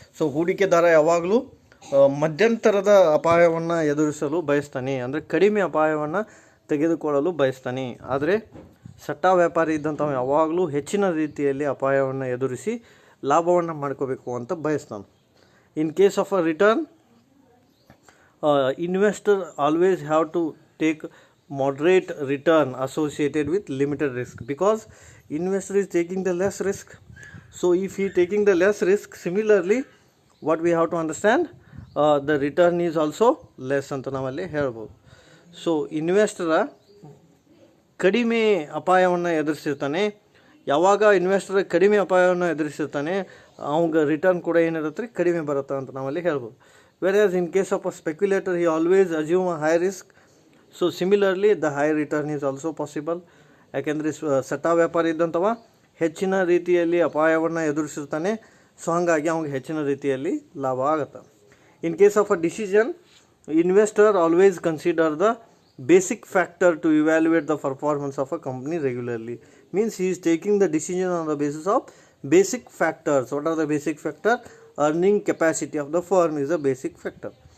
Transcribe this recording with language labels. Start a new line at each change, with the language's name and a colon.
Kannada: So ಹೂಡಿಕೆದಾರ ಯಾವಾಗಲೂ ಮಧ್ಯಂತರದ ಅಪಾಯವನ್ನು ಎದುರಿಸಲು ಬಯಸ್ತಾನೆ, ಅಂದರೆ ಕಡಿಮೆ ಅಪಾಯವನ್ನು ತೆಗೆದುಕೊಳ್ಳಲು ಬಯಸ್ತಾನೆ. ಆದರೆ ಸಟ್ಟ ವ್ಯಾಪಾರಿ ಇದ್ದಂಥವು ಯಾವಾಗಲೂ ಹೆಚ್ಚಿನ ರೀತಿಯಲ್ಲಿ ಅಪಾಯವನ್ನು ಎದುರಿಸಿ ಲಾಭವನ್ನು ಮಾಡ್ಕೋಬೇಕು ಅಂತ ಬಯಸ್ತಾನೆ.
English: In case of a return, investor always have to take moderate return associated with limited risk because investor is taking the less risk. So if he taking the less risk, similarly what we have to understand, the return is also less
Kannada: ಅಂತ ನಾವಲ್ಲಿ ಹೇಳ್ಬೋದು. So ಇನ್ವೆಸ್ಟರ ಕಡಿಮೆ ಅಪಾಯವನ್ನು ಎದುರಿಸಿರ್ತಾನೆ. ಯಾವಾಗ investor ಕಡಿಮೆ ಅಪಾಯವನ್ನು ಎದುರಿಸಿರ್ತಾನೆ ಅವಂಗೆ return ಕೂಡ ಏನಿರುತ್ತೆ ಕಡಿಮೆ ಬರುತ್ತೆ ಅಂತ ನಾವಲ್ಲಿ ಹೇಳ್ಬೋದು.
English: Whereas in case of a speculator he always assume a high risk. So similarly the high return is also possible.
Kannada: ಯಾಕೆಂದರೆ ಸಟ್ಟ ವ್ಯಾಪಾರಿ ಇದ್ದಂಥವ ಹೆಚ್ಚಿನ ರೀತಿಯಲ್ಲಿ ಅಪಾಯವನ್ನು ಎದುರಿಸಿರ್ತಾನೆ. ಸೊ ಹಾಗಾಗಿ ಅವ್ಗೆ ಹೆಚ್ಚಿನ ರೀತಿಯಲ್ಲಿ ಲಾಭ ಆಗುತ್ತೆ.
English: In case of a decision, investor always consider the basic factor to evaluate the performance of a company regularly. Means he is taking the decision on the basis of basic factors. What are the basic factor? Earning capacity of the firm is a basic factor.